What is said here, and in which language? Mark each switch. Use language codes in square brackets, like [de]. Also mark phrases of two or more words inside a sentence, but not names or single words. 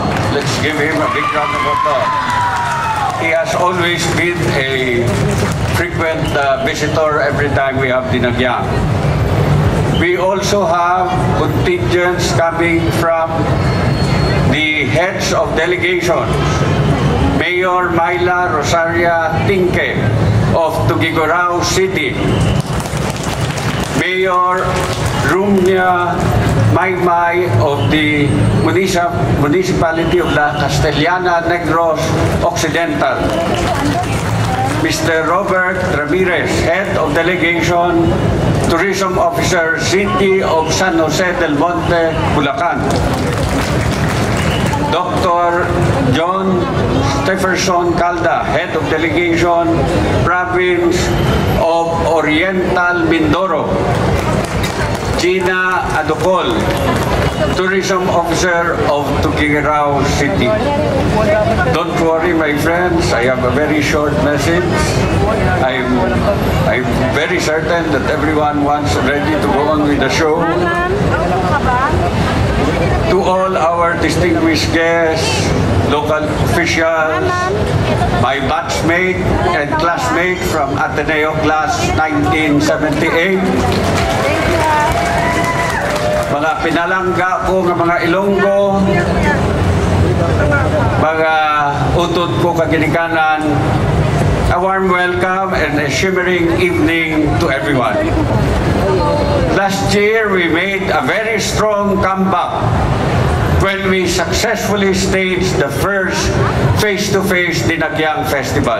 [en] Let's give him a big round of applause. He has always been a frequent visitor every time we have Dinagyang. We also have contingents coming from the heads of delegations. Mayor Myla Rosaria Tinke of Tugigorao City, Mayor Rumnia Maymay of the Municipality of La Castellana Negros Occidental, Mr. Robert Ramirez, Head of Delegation, Tourism Officer, City of San Jose del Monte, Bulacan, Dr. John Stephenson Calda, Head of Delegation, Province of Oriental Mindoro, Gina Adocol, Tourism Officer of Tugigaraw City. Don't worry, my friends, I have a very short message. I'm very certain that everyone wants ready to go on with the show. To all our distinguished guests, local officials, my batchmate and classmate from Ateneo Class 1978, [hil] mga pinalangga ko ng mga Ilonggo, mga utod ko kaginikanan, [en] a warm welcome and a shimmering evening to everyone. Last year, we made a very strong comeback when we successfully staged the first face-to-face Dinagyang Festival.